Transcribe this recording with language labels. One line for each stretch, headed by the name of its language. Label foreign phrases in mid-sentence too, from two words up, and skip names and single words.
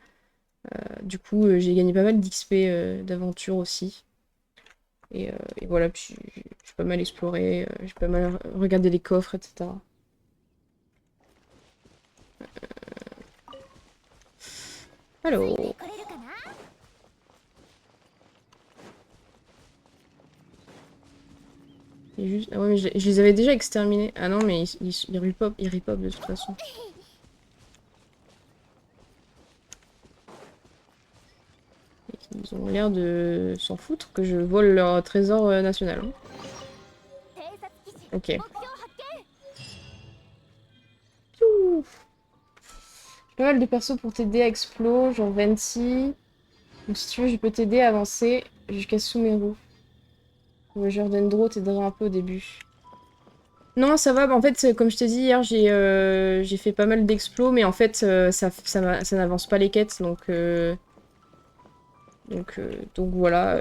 French: Du coup, j'ai gagné pas mal d'XP d'aventure aussi. Et voilà, puis j'ai pas mal exploré, j'ai pas mal regardé les coffres, etc. Alors,
Japanese: これるかな？
French: il y a juste... Ah ouais, mais je les avais déjà exterminés. Ah non, mais ils repop de toute façon. Ils ont l'air de s'en foutre que je vole leur trésor national. Hein.
Japanese: 偵察基地
French: Ok.
Japanese: 目標発見。
French: Ouh. J'ai pas mal de persos pour t'aider à explo, genre Venti. Donc si tu veux, je peux t'aider à avancer jusqu'à Sumeru. Ouais, Jordendro t'aidera un peu au début. Non, ça va. Bah, en fait, comme je t'ai dit hier, j'ai fait pas mal d'explos, mais en fait, ça n'avance pas les quêtes, donc voilà.